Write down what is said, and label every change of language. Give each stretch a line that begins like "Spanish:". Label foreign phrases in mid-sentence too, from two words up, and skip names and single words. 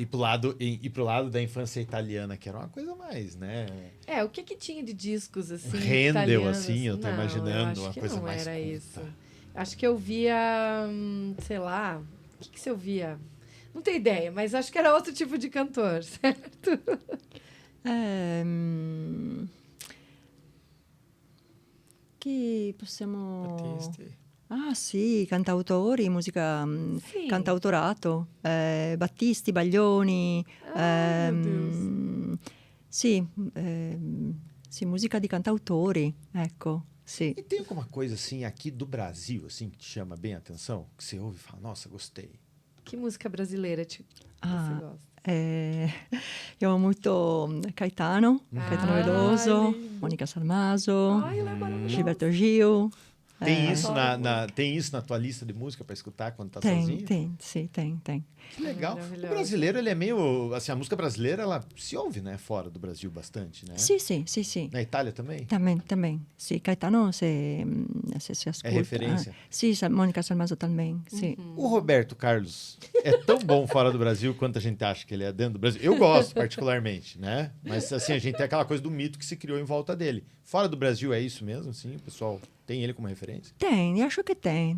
Portuguese: E pro lado da infância italiana, que era uma coisa mais, né? O que tinha de discos assim? Handel, assim, eu tô imaginando uma coisa não mais era culta. isso. Acho que eu via, sei lá, o que você ouvia? Não tenho ideia, mas acho que era outro tipo de cantor, certo?
Italian: Che possiamo... Artisti. Ah sì, cantautori, musica, cantautorato, Battisti, Baglioni, sì, musica di cantautori, ecco, sì.
Portuguese: E tem alguma coisa assim aqui do Brasil assim que te chama bem a atenção? Que você ouve e fala, nossa, gostei. Que música brasileira você gosta?
Italian: Io amo molto Caetano Veloso, Monica Salmaso, Gilberto Gil.
Portuguese: Tem isso na tua lista de música para escutar quando tá sozinho? Tem. Que legal. O brasileiro, ele é meio... Assim, a música brasileira, ela se ouve, né? Fora do Brasil bastante, né?
Italian: Sì.
Portuguese: Na Itália também? Também.
Italian: Sì, Caetano se ascolta.
Portuguese: É referência?
Italian: Sì, Monica Salmaso também, sì.
Portuguese: O Roberto Carlos é tão bom fora do Brasil quanto a gente acha que ele é dentro do Brasil. Eu gosto, particularmente, né? Mas, assim, a gente tem aquela coisa do mito que se criou em volta dele. Fora do Brasil é isso mesmo, assim? O pessoal tem ele como referência? Tem, acho que tem.